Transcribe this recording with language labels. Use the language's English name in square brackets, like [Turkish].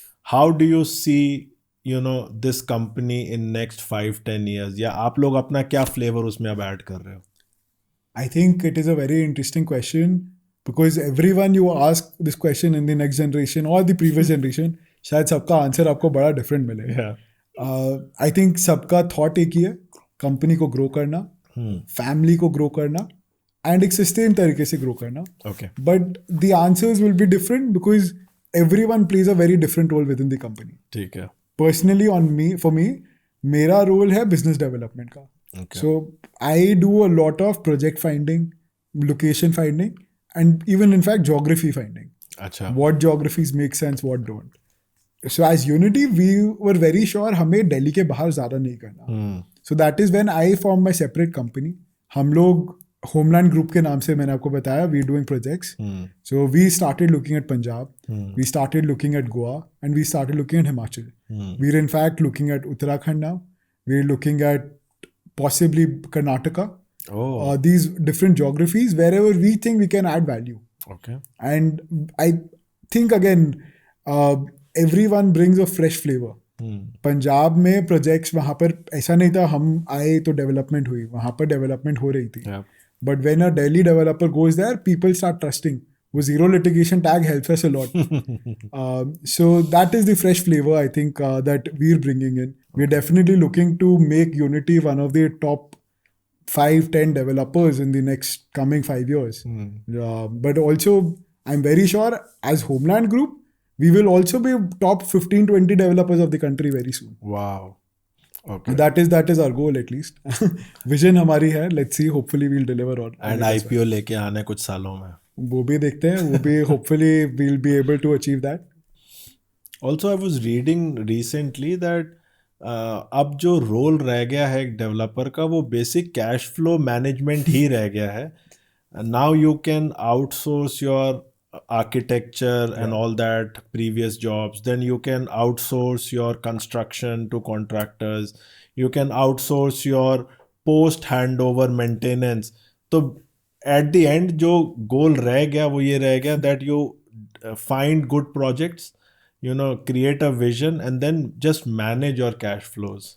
[English] How do you see this company in next 5-10 years? [Hindi] या आप लोग अपना क्या फ्लेवर उसमें अब ऐड कर रहे हो? [English] I think it is a very interesting question because everyone you ask this question in the next generation or the previous generation, [Hindi] शायद सबका आंसर आपको बड़ा डिफरेंट मिलेगा. आई थिंक सबका थॉट एक ही है, कंपनी को ग्रो करना, फैमिली को ग्रो करना, एंड एक सस्टेन तरीके से ग्रो करना. [English] Okay but the answers will be different because everyone plays a very different role within the company. [Hindi] ठीक है [English] personally for me [Hindi] मेरा रोल है [English] Business development का. Okay. So I do a lot of project finding, location finding, and even in fact geography finding. [Hindi] अच्छा [English] What geographies make sense, what don't. So as Unity, we were very sure [Hindi] हमें दिल्ली के बाहर ज़्यादा नहीं करना. [English] So that is when I formed my separate company. [Hindi] हम लोग homeland group के नाम से, मैंने आपको बताया, [English] we doing projects. So we started looking at Punjab, we started looking at Goa, and we started looking at Himachal. We're in fact looking at Uttarakhand now. We're looking at possibly Karnataka. These different geographies wherever we think we can add value. Okay. And I think again, everyone brings a fresh flavor. [Hindi] Punjab में projects वहाँ पर ऐसा नहीं था हम आए तो development हुई, वहाँ पर डेवलपमेंट हो रही थी. [English] But when a Delhi developer goes there, people start trusting. [Hindi] वो zero litigation tag [English] Helps us a lot. So that is the fresh flavor I think that we're bringing in. We're definitely looking to make Unity one of the top 5-10 developers in the next coming 5 years. But also I'm very sure as Homeland Group we will also be top 15-20 developers of the country very soon. Wow. Okay. That is our goal at least. [Hindi] Vision हमारी है. [English] Let's see. Hopefully we'll deliver on. [Hindi] And IPO लेके आने कुछ सालों में. वो भी देखते हैं. वो भी [English] hopefully we'll be able to achieve that. Also I was reading recently that [Hindi] अब जो रोल रह गया है एक डेवलपर का, वो बेसिक कैश फ्लो मैनेजमेंट ही रह गया है. [English] Now you can outsource your architecture and all that previous jobs. Then you can outsource your construction to contractors. You can outsource your post handover maintenance. [Hindi] तो [English] at the end [Hindi] जो goal रह गया वो ये रह गया [English] that you find good projects, create a vision and then just manage your cash flows.